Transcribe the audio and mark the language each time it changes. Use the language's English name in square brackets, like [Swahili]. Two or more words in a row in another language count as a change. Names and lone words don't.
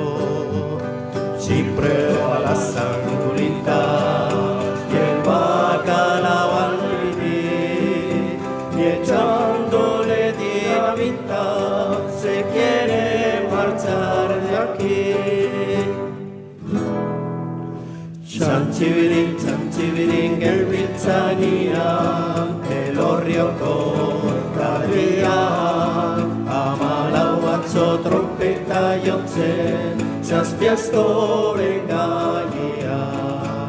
[Spanish] Si prueba las angulitas y el bacalao al vivir, y echándole dinamita se quiere marchar de aquí. [Basque] Txantxibirin gerbiltzanian, Elorrioko kalean, hamalau atzo trompeta jotzen, zazpi astoren gainean.